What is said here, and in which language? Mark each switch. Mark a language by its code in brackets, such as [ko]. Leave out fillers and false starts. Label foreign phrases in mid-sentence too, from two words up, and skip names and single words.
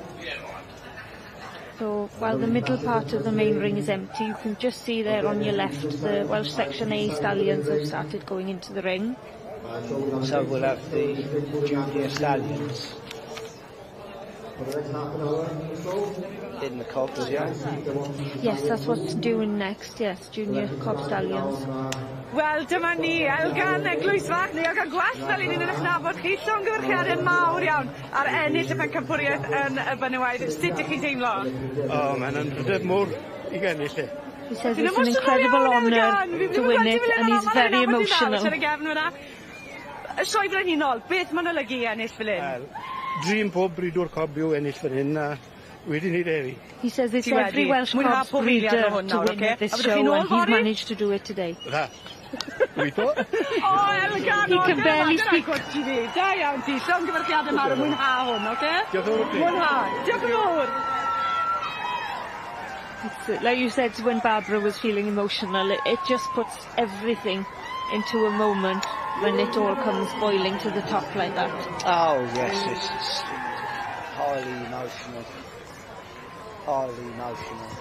[en] So while the middle part of the main ring is empty, you can just see there on your left the Welsh Section A stallions have started going into the ring. So we'll have the junior stallions For the next half an hour or so. In the cobs, yeah? Yes, that's what's doing next, yes, junior cob stallions. [cy] Wel, dyma ni, Elgan Eglwys Fach, ni Elgan gwell fel un yn eich nabod chi, llongyfarchiadau mawr iawn ar ennill y pencampwriaeth yn y Benywaidd. Sut ydych chi'n teimlo? Oh, mae'n anrhydedd mwr I gennill e. [en] He says it's an incredible honour to win it and he's very emotional. [cy] Y sioe frenhinol, beth mae'n olygu ennill fel hyn? Dream pob bridwr cob yw ennill fan hyn a wedyn ni dewi. [en] He says it's every Welsh Cobs breeder to win at this show and he's managed to do it today. [cy] Gweithio? O, Elgan, [en] He can barely speak. [cy] Da iawn ti, llongyfarchiadau mawr yn mwynhau hwn, oce? Diolch yn fawr. Mwynhau, diolch yn fawr. [en] Like you said, when Barbara was feeling emotional, it just puts everything into a moment when it all comes boiling to the top like that. Oh, yes, it's highly emotional. Highly emotional.